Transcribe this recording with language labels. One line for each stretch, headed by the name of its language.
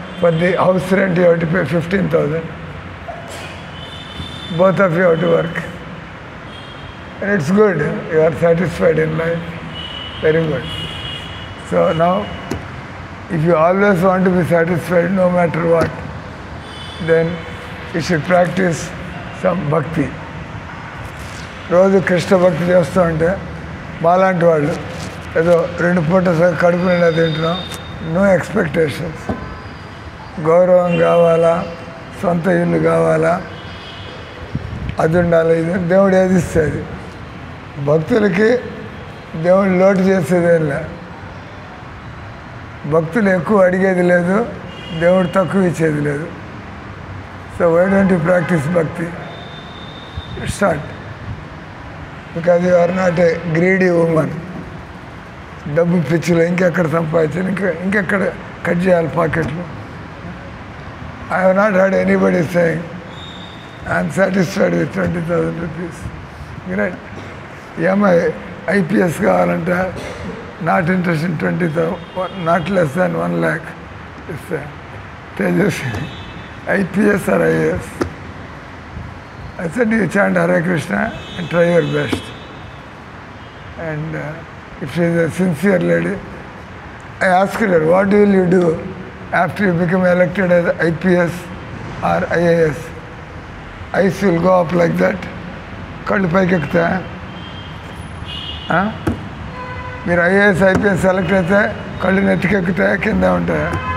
English: For the house rent you have to pay 15,000. Both of you have to work. And it's good. You are satisfied in life. Very good. So now, if you always want to be satisfied no matter what, then you should practice some bhakti.
Telugu: రోజు కృష్ణ భక్తి చేస్తూ ఉంటే మాలాంటి వాళ్ళు ఏదో 2 పూటలు కడుపు నిండా తింటున్నాం,
English: No expectations.
Telugu: గౌరవం కావాలా, సొంత ఇల్లు కావాలా, అది ఉండాలి, ఇది దేవుడు ఏది ఇస్తుంది. భక్తులకి దేవుడు లోటు చేసేదేం లే. భక్తులు ఎక్కువ అడిగేది లేదు, దేవుడు తక్కువ ఇచ్చేది లేదు.
English: So why don't you practise bhakti? Start. Because you are not a greedy women.
Telugu: డబ్బు పిచ్చిలో ఇంకెక్కడ సంపాదించాలి, ఇంకెక్కడ కట్ చేయాలి పాకెట్లు.
English: I have not heard anybody saying I'm satisfied with 20,000 rupees. Right. ఏమై IPS కావాలంటే not interest in 20,000, not less than 1 lakh ఇస్తే Tejaswi IPS or IAS. I said you chant Hare Krishna and try your best. And if she is a sincere lady, I asked her, what will you do after you become elected as IPS or IAS? Eyes will go up like that.
Telugu: కళ్ళు పైకి ఎక్కుతాయా? మీరు IAS IPS select అయితే కళ్ళు నెత్తికెక్కుతాయా, కింద ఉంటాయా?